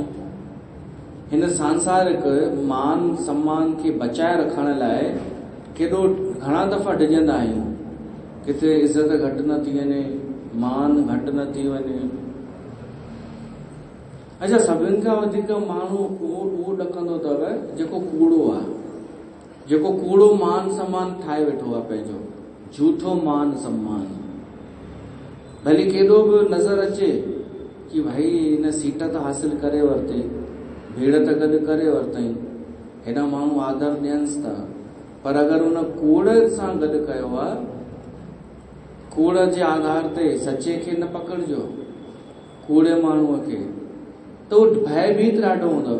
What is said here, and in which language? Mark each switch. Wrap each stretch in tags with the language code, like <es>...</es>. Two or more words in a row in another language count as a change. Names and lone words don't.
<sd>हिन सांसारिक मान सम्मान खे बचाए रखण लाइ केॾो घणा दफ़ा डिॼंदा आहियूं, किथे इज़त घटि न थी वञे, मान घटि न थी वञे। अच्छा, सभिनि खां वधीक माण्हू उहो ॾकंदो अथव जेको कूड़ो आहे, जेको कूड़ो मान सम्मान ठाहे वेठो आहे पंहिंजो, झूठो मान सम्मान। भली केॾो बि नज़र अचे कि भाई इन सीट त हासिल करे वरिती, भीड़ त गॾु करे वरितई, हेॾा माण्हू आदर ॾियनिसि था, पर अगरि उन कूड़ सां गॾु कयो आहे, कूड़ जे आधार ते सचे खे न पकड़िजो, कूड़े माण्हूअ खे, त उहो भयभीत ॾाढो हूंदव।</sd>